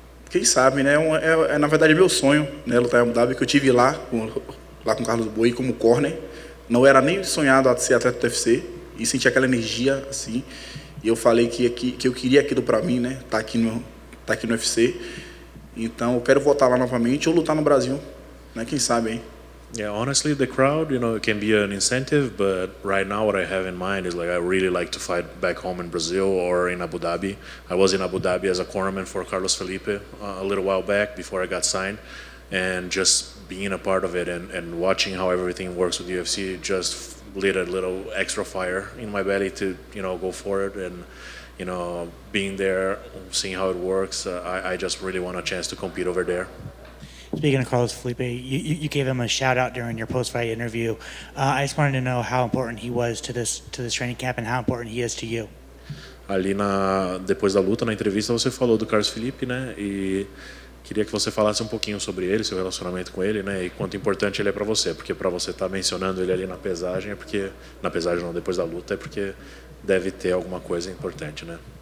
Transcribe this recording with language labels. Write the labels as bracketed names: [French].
[Portuguese] Quem sabe, né? Na verdade é meu sonho, né? Lutar em Abu Dhabi, que eu tive lá com o Carlos Boi como corner. Não era nem sonhado a ser atleta do UFC e sentir aquela energia assim. E eu falei que eu queria aquilo para mim, né? Tá aqui no UFC. Então eu quero voltar lá novamente ou lutar no Brasil, né? Quem sabe, hein? [English] Yeah, honestly, the crowd, you know, it can be an incentive, but right now what I have in mind is like I really like to fight back home in Brazil or in Abu Dhabi. I was in Abu Dhabi as a cornerman for Carlos Felipe a little while back before I got signed, and just being a part of it and watching how everything works with UFC just lit a little extra fire in my belly to, you know, go for it. And, you know, being there, seeing how it works, I just really want a chance to compete over there. Speaking of Carlos Felipe, you gave him a shout out during your post-fight interview. I just wanted to know how important he was to this training camp and how important he is to you. [Portuguese] Ali depois da luta, na entrevista, você falou do Carlos Felipe, né? E queria que você falasse um pouquinho sobre ele, seu relacionamento com ele, né? E quanto importante ele é para você, porque para você estar mencionando ele ali na pesagem é porque na pesagem não, depois da luta é porque deve ter alguma coisa importante, né?